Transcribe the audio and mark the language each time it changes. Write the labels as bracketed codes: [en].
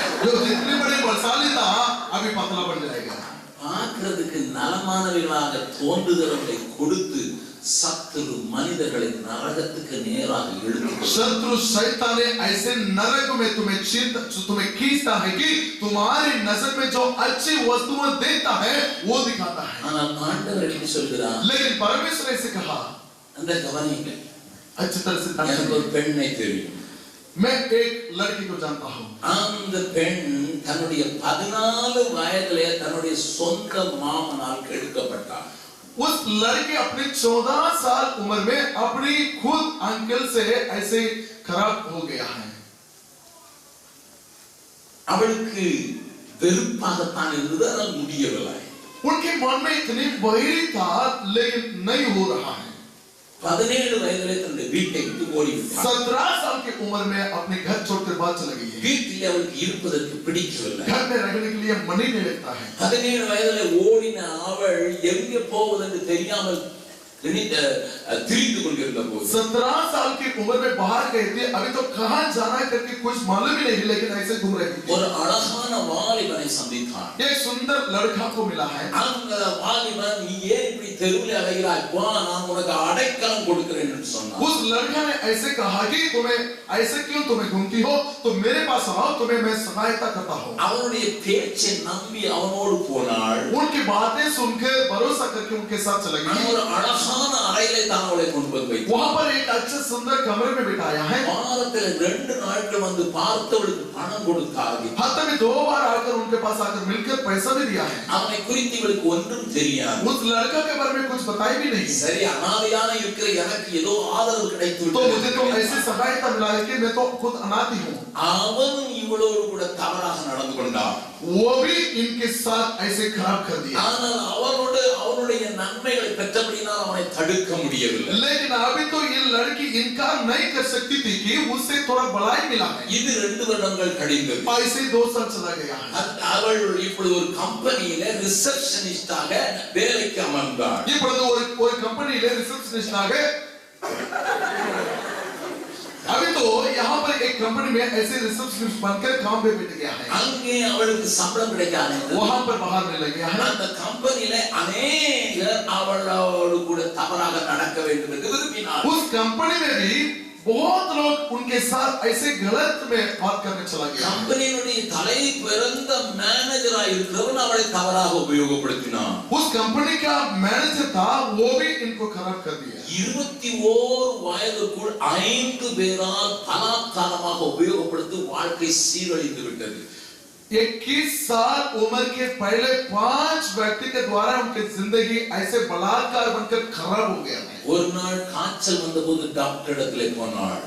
[hi] जो जितने बड़े बलशाली था अभी पतला बन जाएगा। [ta] பார்க்கிறதுக்கு நலமானவர்களாக தோன்றுகிறவர்களை கொடுத்து சத்துரு மனிதர்களை நரகத்துக்கு நேராக இழுத்து, [hi] शत्रु शैतान ने ऐसे नरक में तुम्हें खींचता है कि तुम्हारी नजर में जो अच्छी वस्तुएं देता है वो दिखाता है। [ta] ஆனால் ஆண்டவர் என்ன சொல்கிறார்? [hi] लेकिन परमेश्वर ने ऐसे कहा, [ta] அந்த கவனிங்க, [hi] अच्छी तरह से [ta] எனக்கு ஒரு பெண்ணை தெரியும். [hi] मैं एक लड़की को जानता हूँ, [ta] அந்த பெண் தன்னுடைய 14 வயதிலே தன்னுடைய சொந்த மாமனால் கெடுக்கப்பட்டார். [hi] उस लड़की अपने 14 साल उम्र में अपनी खुद अंकल से ऐसे खराब हो गया है। [ta] அவளுக்கு வெறுப்பாகத்தான் இருந்தது, ஆனால் முடியவில்லை. [hi] उनके मन में इतनी बहिरी था लेकिन नहीं हो रहा है। [ta] 17 வயதிலே தன்னுடைய வீட்டை விட்டு ஓடிவிட்டார். [hi] 17 साल की उम्र में अपने घर छोड़कर बाहर चली गई है। [ta] வீட்டில் அவளுக்கு இருப்பதற்கு பிடிக்கவில்லை. [hi] घर में रहने के लिए मन ही नहीं लगता है। [ta] 17 வயதிலே ஓடின அவள் எங்கே போவதென்று தெரியாமல் திரிந்து கொண்டிருந்த போது [hi] 17 साल की उम्र में बाहर गए थे, अभी तो कहां जाना है करके कुछ मालूम ही नहीं, लेकिन ऐसे घूम रहे थे। [ta] ஒரு அழகான வாலிபனை சந்தித்தார். [hi] एक सुंदर लड़का को मिला है। [ta] அந்த வாலிபன், நீ ஏன் இப்படி தெருவில் அலைகிறாய், வா நான் உனக்கு அடைக்கலம் கொடுக்கிறேன் என்று சொன்னார். [hi] उस लड़का ने ऐसे कहा कि तुम्हें ऐसे क्यों तुम्हें घूमती हो, तो मेरे पास आओ, तुम्हें मैं सहायता करता हूँ। [ta] அவனுடைய பேச்சை நம்பி அவனோடு போனாள். [hi] उनकी बातें सुनकर भरोसा करके उनके साथ चली गई। [ta] ஒரு அழகான அறையிலே தான் அவளை கொண்டு போய் வைத்தார். [hi] वहां पर एक अच्छे सुंदर कमरे में बिठाया है। [ta] வாரத்தில் 2 நாட்கள் வந்து பார்த்தவளுக்கு பணம் கொடுத்தார். [hi] हफ्ते में 2 बार आकर उनके पास आकर मिलकर पैसा भी दिया है। [ta] அவனை குறித்து இவளுக்கு ஒன்றும் தெரியாது. [hi] उस लड़का के बारे में कुछ बताया भी नहीं। [ta] சரி, அனாதையான இருக்கிற எனக்கு ஏதோ ஆதரவு கிடைத்து [hi] तो मुझे तो ऐसी सहायता मिला है कि मैं तो खुद अनाथ ही हूँ। [ta] அவன் இவளோடு கூட தவறாக நடந்து கொண்டான். [hi] वो भी इनके साथ ऐसे खराब कर दिया। [ta] ஆனால் அவனுடைய நன்மைகளை பெற்றபடினால் அவனை தடுக்க முடியவில்லை. [hi] लेकिन अभी तो ये लड़की इनकार नहीं कर सकती थी कि उससे थोड़ा बड़ाई मिला है। [ta] இது 2 வருடங்கள் கழிந்தது. [hi] ऐसे 2 साल चला गया है। [ta] அவள் இப்படி ஒரு கம்பெனியில ரிசப்ஷனிஸ்டாக வேலைக்கு அமர்ந்தாள். இப்பொழுது ஒரு कंपनीல ரிசப்ஷனிஸ்டாக, [hi] अभी तो यहाँ पर एक कंपनी में ऐसे रिसेप्शनिस्ट बनकर काम पे बैठ गया है। [ta] அங்கே அவளுக்கு சம்பளம் கிடைக்காது. [hi] वहाँ पर बाहर मिलने गया है। [ta] அந்த கம்பெனியில அநேகர் அவளோடு கூட தவறாக நடக்க வேண்டும் என்று விரும்பினார். [hi] उस कंपनी में भी बहुत लोग उनके साथ ऐसे गलत में बात करने चला गया। [ta] கம்பெனியினுடைய தலை பிறந்த மேனேஜரா இருக்கிறவன் அவளை தவறாக உபயோகப்படுத்தினான். [hi] उस कंपनी का मैनेजर था, वो भी इनको खराब कर दिया। [ta] 21 வயதுக்குள் 5 பேரால் பலாத்காரமாக உபயோகப்படுத்தி வாழ்க்கை சீரழிந்து விட்டது. [hi] 21 साल उम्र के पहले 5 व्यक्ति के द्वारा उनकी जिंदगी ऐसे बलात्कार बनकर खराब हो गया है। [ta] ஒரு நாள் காய்ச்சல் வந்தபோது டாக்டர் இடத்துல போனாள்.